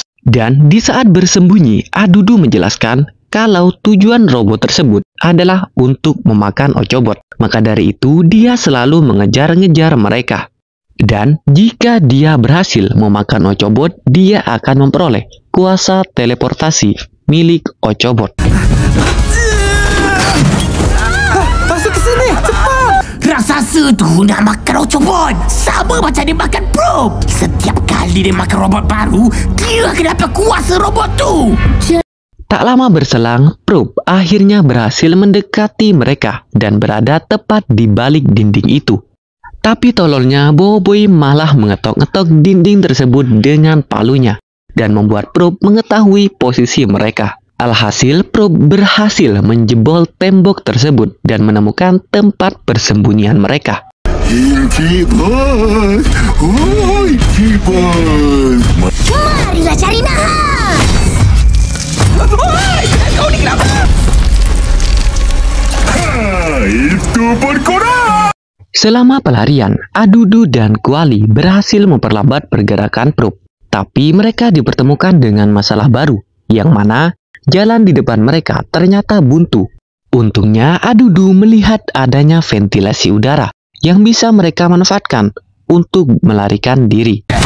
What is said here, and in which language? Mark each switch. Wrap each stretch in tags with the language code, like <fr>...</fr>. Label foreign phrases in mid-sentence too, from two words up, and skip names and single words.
<id>Dan di saat bersembunyi, Adudu menjelaskan kalau tujuan robot tersebut adalah untuk memakan Ochobot. Maka dari itu, dia selalu mengejar-ngejar mereka. Dan jika dia berhasil memakan Ochobot, dia akan memperoleh kuasa teleportasi milik Ochobot.</id> <ms>Masuk ke sini, cepat. Raksasa tu nak makan Ochobot. Sama macam dia makan Proof. Setiap kali dia makan robot baru, dia akan dapat kuasa robot tu.</ms> <id>Tak lama berselang, Proof akhirnya berhasil mendekati mereka dan berada tepat di balik dinding itu. Tapi tololnya Boboiboy malah mengetok-ngetok dinding tersebut dengan palunya dan membuat Proof mengetahui posisi mereka. Alhasil, Proof berhasil menjebol tembok tersebut dan menemukan tempat persembunyian mereka.</id> <en>Incredible! Oh, incredible!</en> <ms>Marilah cari nahas. Oi, kau ni kenapa? Itu pun korang!</ms> <id>Selama pelarian, Adudu dan Kuali berhasil memperlambat pergerakan Proof. Tapi mereka dipertemukan dengan masalah baru, yang mana jalan di depan mereka ternyata buntu. Untungnya Adudu melihat adanya ventilasi udara yang bisa mereka manfaatkan untuk melarikan diri.</id>